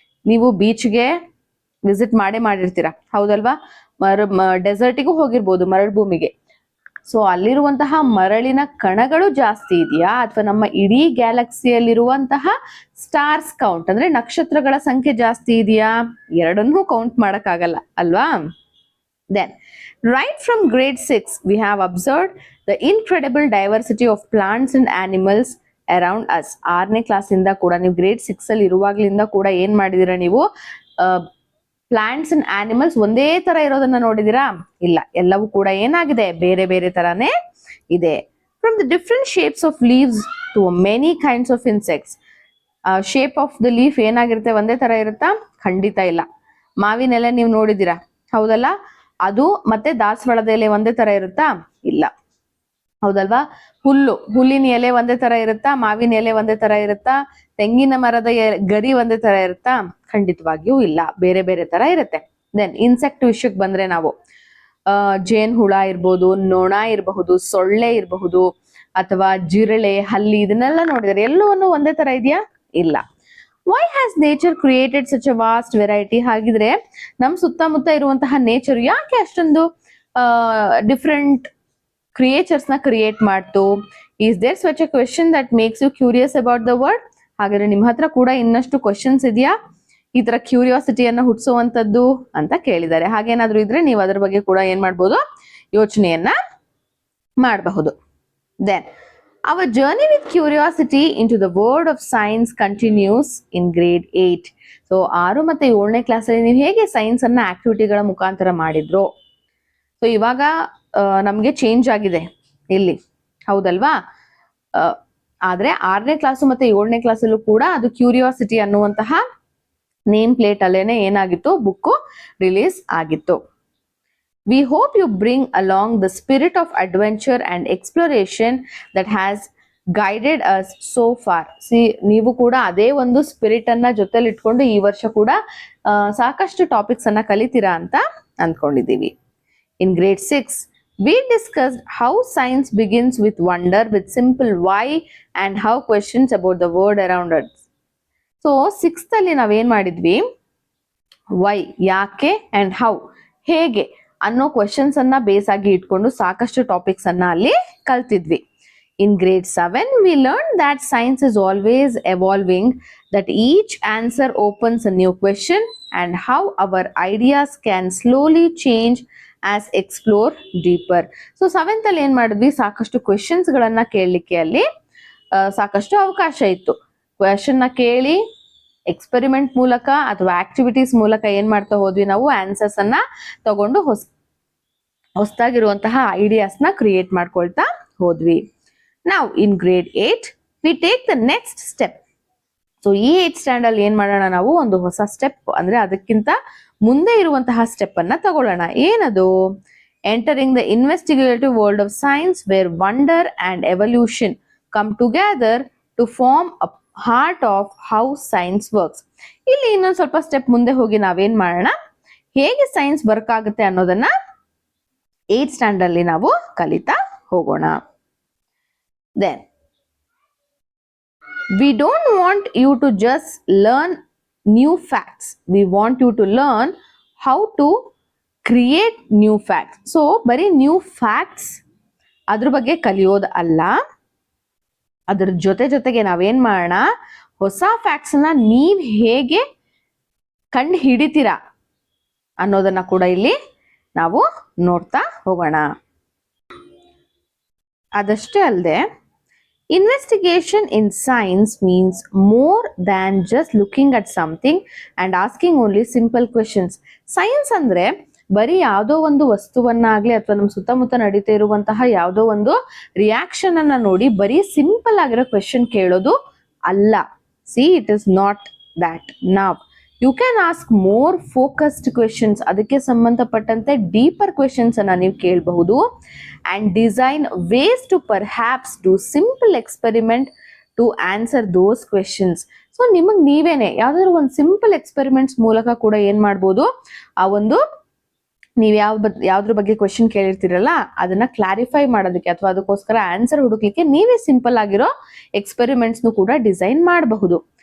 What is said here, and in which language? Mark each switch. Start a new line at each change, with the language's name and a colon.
Kannada: ನೀವು ಬೀಚ್ಗೆ ವಿಸಿಟ್ ಮಾಡಿರ್ತೀರಾ, ಹೌದಲ್ವಾ? ಡೆಸರ್ಟಿಗೂ ಹೋಗಿರ್ಬೋದು, ಮರಳು ಭೂಮಿಗೆ. ಸೊ ಅಲ್ಲಿರುವಂತಹ ಮರಳಿನ ಕಣಗಳು ಜಾಸ್ತಿ ಇದೆಯಾ, ಅಥವಾ ನಮ್ಮ ಇಡೀ ಗ್ಯಾಲಕ್ಸಿಯಲ್ಲಿರುವಂತಹ ಸ್ಟಾರ್ಸ್ ಕೌಂಟ್ ಅಂದ್ರೆ ನಕ್ಷತ್ರಗಳ ಸಂಖ್ಯೆ ಜಾಸ್ತಿ ಇದೆಯಾ? ಎರಡನ್ನೂ ಕೌಂಟ್ ಮಾಡಕ್ಕಾಗಲ್ಲ ಅಲ್ವಾ?
English: Then, right from grade 6, we have observed the incredible diversity of plants and animals around us.
Kannada: 6ನೇ class ಇಂದ ಕೂಡ ನೀವು ಗ್ರೇಡ್ 6 ಅಲ್ಲಿ ಇರುವಾಗ್ಲಿಂದ ಕೂಡ ಏನ್ ಮಾಡಿದೀರಾ, ನೀವು ಪ್ಲಾಂಟ್ಸ್ ಅಂಡ್ ಆನಿಮಲ್ಸ್ ಒಂದೇ ತರ ಇರೋದನ್ನ ನೋಡಿದೀರಾ? ಇಲ್ಲ, ಎಲ್ಲವೂ ಕೂಡ ಏನಾಗಿದೆ, ಬೇರೆ ಬೇರೆ ತರಾನೇ ಇದೆ.
English: From the different shapes of leaves to many kinds of insects. Shape of the leaf
Kannada: ಏನಾಗಿರುತ್ತೆ, ಒಂದೇ ತರ ಇರುತ್ತಾ? ಖಂಡಿತ ಇಲ್ಲ. ಮಾವಿನ ಎಲೆ ನೀವು ನೋಡಿದೀರಾ, ಹೌದಲ್ಲ? ಅದು ಮತ್ತೆ ದಾಸವಾಳದ ಎಲೆ ಒಂದೇ ತರ ಇರುತ್ತಾ? ಇಲ್ಲ, ಹೌದಲ್ವಾ? ಹುಲ್ಲಿನ ಎಲೆ ಒಂದೇ ತರ ಇರುತ್ತಾ? ಮಾವಿನ ಎಲೆ ಒಂದೇ ತರ ಇರುತ್ತಾ? ತೆಂಗಿನ ಮರದ ಗರಿ ಒಂದೇ ತರ ಇರುತ್ತಾ? ಖಂಡಿತವಾಗಿಯೂ ಇಲ್ಲ, ಬೇರೆ ಬೇರೆ ತರ ಇರುತ್ತೆ. ದೆನ್ ಇನ್ಸೆಕ್ಟ್ ವಿಷಯಕ್ಕೆ ಬಂದ್ರೆ ನಾವು ಜೇನ್ ಹುಳ ಇರ್ಬೋದು, ನೊಣ ಇರಬಹುದು, ಸೊಳ್ಳೆ ಇರಬಹುದು, ಅಥವಾ ಜಿರಳೆ, ಹಲ್ಲಿ, ಇದನ್ನೆಲ್ಲ ನೋಡಿದರೆ ಎಲ್ಲವನ್ನು ಒಂದೇ ತರ ಇದೆಯಾ? ಇಲ್ಲ.
English: Why has nature created such a vast variety?
Kannada: ಹಾಗಿದ್ರೆ ನಮ್ ಸುತ್ತಮುತ್ತ ಇರುವಂತಹ ನೇಚರ್ ಯಾಕೆ ಅಷ್ಟೊಂದು ಡಿಫ್ರೆಂಟ್ ಕ್ರಿಯೇಚರ್ಸ್ ನ ಕ್ರಿಯೇಟ್ ಮಾಡ್ತು?
English: Is there such a question that makes you curious about the world?
Kannada: ಹಾಗಾದ್ರೆ ನಿಮ್ ಹತ್ರ ಕೂಡ ಇನ್ನಷ್ಟು ಕ್ವೆಶನ್ಸ್ ಇದೆಯಾ ಈ ತರ ಕ್ಯೂರಿಯಾಸಿಟಿಯನ್ನ ಹುಟ್ಟಿಸುವಂತದ್ದು ಅಂತ ಕೇಳಿದ್ದಾರೆ. ಹಾಗೇನಾದ್ರೂ ಇದ್ರೆ ನೀವು ಅದ್ರ ಬಗ್ಗೆ ಕೂಡ ಏನ್ ಮಾಡ್ಬೋದು, ಯೋಚನೆಯನ್ನ ಮಾಡಬಹುದು.
English: Then our journey with curiosity into the world of science continues in grade 8.
Kannada: So 6 ಮತ್ತೆ 7ನೇ ಕ್ಲಾಸ್ ಅಲ್ಲಿ ನೀವು ಹೇಗೆ ಸೈನ್ಸ್ ಅನ್ನ ಆಕ್ಟಿವಿಟಿಗಳ ಮುಖಾಂತರ ಮಾಡಿದ್ರು? ಸೊ ಇವಾಗ ನಮ್ಗೆ ಚೇಂಜ್ ಆಗಿದೆ ಇಲ್ಲಿ, ಹೌದಲ್ವಾ? ಆದ್ರೆ 6ನೇ ಕ್ಲಾಸು ಮತ್ತೆ 7ನೇ ಕ್ಲಾಸಲ್ಲೂ ಕೂಡ ಅದು ಕ್ಯೂರಿಯಾಸಿಟಿ ಅನ್ನುವಂತಹ ನೇಮ್ ಪ್ಲೇಟ್ ಅಲ್ಲೇನೆ ಏನಾಗಿತ್ತು, ಬುಕ್ ರಿಲೀಸ್ ಆಗಿತ್ತು.
English: We hope you bring along the spirit of adventure and exploration that has guided us so far.
Kannada: ನೀವು ಕೂಡ ಅದೇ ಒಂದು ಸ್ಪಿರಿಟ್ ಅನ್ನ ಜೊತೆಲಿ ಇಟ್ಕೊಂಡು ಈ ವರ್ಷ ಕೂಡ ಸಾಕಷ್ಟು ಟಾಪಿಕ್ಸ್ ಅನ್ನ ಕಲಿತೀರಾ ಅಂತ ಅಂದ್ಕೊಂಡಿದ್ದೀವಿ.
English: In grade 6, we discussed how science begins with wonder, with simple why and how questions about the world around us.
Kannada: So 6th ಅಲ್ಲಿ ನಾವೇನ್ ಮಾಡಿದ್ವಿ, why ಯಾಕೆ and how ಹೇಗೆ ಅನ್ನೋ ಕ್ವೆಶನ್ಸ್ ಅನ್ನ ಬೇಸ್ ಆಗಿ ಇಟ್ಕೊಂಡು ಸಾಕಷ್ಟು ಟಾಪಿಕ್ಸ್ ಅನ್ನ ಅಲ್ಲಿ ಕಲ್ತಿದ್ವಿ.
English: In grade 7 we learned that science is always evolving, that each answer opens a new question and how our ideas can slowly change as explore deeper.
Kannada: So 7th ಅಲ್ಲಿ ಏನ್ ಮಾಡಿದ್ವಿ, ಸಾಕಷ್ಟು ಕ್ವೆಶನ್ಸ್ ಗಳನ್ನ ಕೇಳಲಿಕ್ಕೆ ಅಲ್ಲಿ ಸಾಕಷ್ಟು ಅವಕಾಶ ಇತ್ತು. ಕ್ವೆಶನ್ ನ ಕೇಳಿ ಎಕ್ಸ್ಪೆರಿಮೆಂಟ್ ಮೂಲಕ ಅಥವಾ ಆಕ್ಟಿವಿಟೀಸ್ ಮೂಲಕ ಏನ್ ಮಾಡ್ತಾ ಹೋದ್ವಿ ನಾವು ಆನ್ಸರ್ಸ್ ಅನ್ನ ತಗೊಂಡು ಹೊಸದಾಗಿರುವಂತಹ ಐಡಿಯಾಸ್ ನ ಕ್ರಿಯೇಟ್ ಮಾಡ್ಕೊಳ್ತಾ ಹೋದ್ವಿ. ನಾವು
English: In grade 8 we take the next step.
Kannada: So ಈ 8th ಸ್ಟ್ಯಾಂಡರ್ಡ್ ಏನ್ ಮಾಡೋಣ, ನಾವು ಒಂದು ಹೊಸ ಸ್ಟೆಪ್ ಅಂದ್ರೆ ಅದಕ್ಕಿಂತ ಮುಂದೆ ಇರುವಂತಹ ಸ್ಟೆಪ್ ಅನ್ನ ತಗೊಳ್ಳೋಣ. ಏನದು?
English: Entering the investigative world of science where wonder and evolution come together to form a heart of how science works.
Kannada: ಇಲ್ಲಿ ಇನ್ನೊಂದು ಸ್ವಲ್ಪ ಸ್ಟೆಪ್ ಮುಂದೆ ಹೋಗಿ ನಾವೇನ್ ಮಾಡೋಣ, ಹೇಗೆ ಸೈನ್ಸ್ ವರ್ಕ್ ಆಗುತ್ತೆ ಅನ್ನೋದನ್ನ 8th ಸ್ಟ್ಯಾಂಡರ್ಡ್ ಅಲ್ಲಿ ನಾವು ಕಲಿತಾ ಹೋಗೋಣ.
English: Then we don't want you to just learn new facts. We want you to learn how to create new facts.
Kannada: So ಬರೀ new facts ಅದ್ರ ಬಗ್ಗೆ ಕಲಿಯೋದು ಅಲ್ಲ, ಅದ್ರ ಜೊತೆಗೆ ನಾವೇನ್ ಮಾಡೋಣ, ಹೊಸ ಫ್ಯಾಕ್ಟ್ಸ್ ನ ನೀವ್ ಹೇಗೆ ಕಂಡು ಹಿಡಿತೀರಾ ಅನ್ನೋದನ್ನ ಕೂಡ ಇಲ್ಲಿ ನಾವು ನೋಡ್ತಾ ಹೋಗೋಣ. ಅದಷ್ಟೇ ಅಲ್ಲದೆ
English: investigation in science means more than just looking at something and asking only simple questions.
Kannada: Science ಅಂದ್ರೆ ಬರೀ ಯಾವುದೋ ಒಂದು ವಸ್ತುವನ್ನಾಗ್ಲಿ ಅಥವಾ ನಮ್ಮ ಸುತ್ತಮುತ್ತ ನಡೀತಾ ಇರುವಂತಹ ಯಾವುದೋ ಒಂದು ರಿಯಾಕ್ಷನ್ ಅನ್ನ ನೋಡಿ ಬರೀ ಸಿಂಪಲ್ ಆಗಿರೋ ಕ್ವೆಶನ್ ಕೇಳೋದು ಅಲ್ಲ.
English: See, it is not that. ನಾವ್ you can ask more focused questions,
Kannada: ಅದಕ್ಕೆ ಸಂಬಂಧಪಟ್ಟಂತೆ ಡೀಪರ್ ಕ್ವೆಶನ್ಸ್ ಅನ್ನ ನೀವು ಕೇಳಬಹುದು.
English: and design ways to perhaps do simple experiment to answer those questions.
Kannada: So ನಿಮಗೆ ನೀವೇನೆ ಯಾವ್ದಾದ್ರು ಒಂದು ಸಿಂಪಲ್ ಎಕ್ಸ್ಪೆರಿಮೆಂಟ್ಸ್ ಮೂಲಕ ಕೂಡ ಏನ್ ಮಾಡ್ಬೋದು, ಆ ಒಂದು ನೀವು ಯಾವ್ದ್ರ ಬಗ್ಗೆ ಕ್ವೆಶನ್ ಕೇಳಿರ್ತೀರಲ್ಲ ಅದನ್ನ ಕ್ಲಾರಿಫೈ ಮಾಡೋದಕ್ಕೆ ಅಥವಾ ಅದಕ್ಕೋಸ್ಕರ ಆನ್ಸರ್ ಹುಡುಕ್ಲಿಕ್ಕೆ ನೀವೇ ಸಿಂಪಲ್ ಆಗಿರೋ ಎಕ್ಸ್ಪೆರಿಮೆಂಟ್ಸ್ ಕೂಡ ಡಿಸೈನ್ ಮಾಡಬಹುದು.